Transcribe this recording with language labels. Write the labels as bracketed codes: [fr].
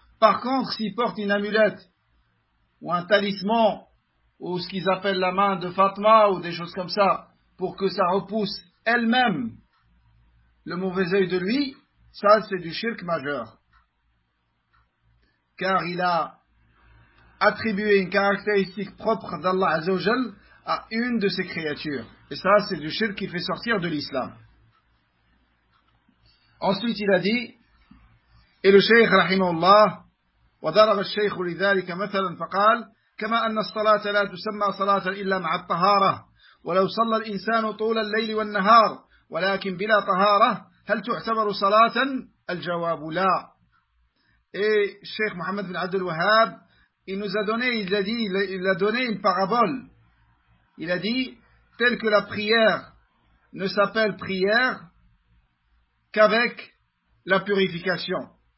[fr] Par contre, s'il porte une amulette ou un talisman ou ce qu'ils appellent la main de Fatma ou des choses comme ça, pour que ça repousse elle-même le mauvais œil de lui, ça c'est du shirk majeur. Car il a attribué une caractéristique propre d'Allah Azzawajal à une de ses créatures. Et ça c'est du shirk qui fait sortir de l'islam. Ensuite il a dit, et le shaykh rahimahullah, [ar] وضرب الشيخ لذلك مثلا فقال كما أن الصلاة لا تسمى صلاة إلا مع الطهارة ولو صلى الإنسان طول الليل والنهار ولكن بلا طهارة هل تعتبر صلاة؟ الجواب لا. [fr] Et Cheikh Mohammed bin Abdul Wahhab, il nous a donné, il a donné une parabole. Il a dit, tel que la prière ne s'appelle prière qu'avec la purification.